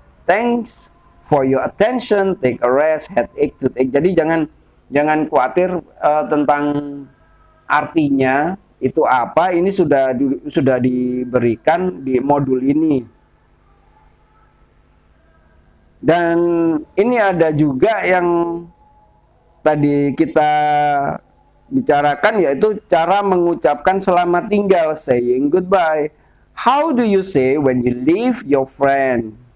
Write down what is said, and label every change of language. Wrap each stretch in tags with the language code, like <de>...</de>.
<en>Thanks for your attention. Take a rest. Headache, toothache.</en> <id>Jadi jangan khawatir tentang artinya itu apa. Ini sudah diberikan di modul ini. Dan ini ada juga yang tadi kita bicarakan, yaitu cara mengucapkan selamat tinggal,</id> <en>saying goodbye. How do you say when you leave your friend?</en>